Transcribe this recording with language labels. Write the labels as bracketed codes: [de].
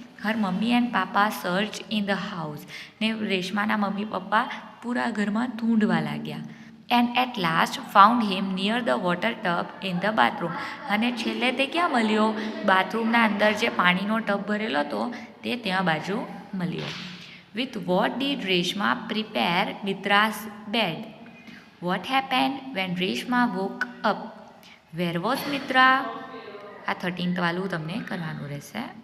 [en] હર mummy and papa search in the house. [gu] ને રેશમાના mummy papa પૂરા ઘરમાં ઢૂંઢવા લાગ્યા. [en] And at last found him near the water tub in the bathroom. [gu] અને છેલ્લે તે ક્યાં મળ્યો? બાથરૂમના અંદર જે પાણીનો ટબ ભરેલો હતો તે ત્યાં બાજુ મળ્યો. [en] With what did Reshma prepare Mitra's bed? What happened when Reshma woke up? Where was Mitra? [gu] આ 13th વાળું તમને કરવાનું રહેશે.